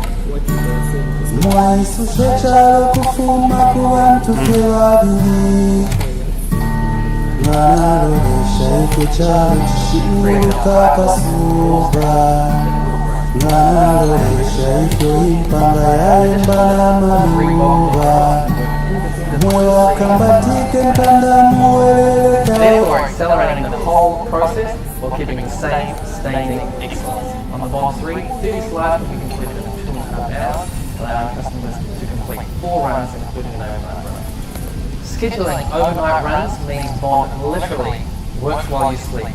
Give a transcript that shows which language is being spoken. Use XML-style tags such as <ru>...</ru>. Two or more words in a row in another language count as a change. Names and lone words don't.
<bem>Mwaisushe chalo kufuma kubantu kebabili Nalolesha ikechalo chishimuruka kasuba Nalolesha ito impanga yaembala maluba Mwewa kambatike mpanda mwelele</bem> <en>Therefore, accelerating the whole process while keeping the same standing excellence. On the bottom 3, 30 slides will be completed in 2.5 hours, allowing customers to complete 4 runs, including an overnight run. Scheduling overnight runs means Bond literally works while you sleep.</en>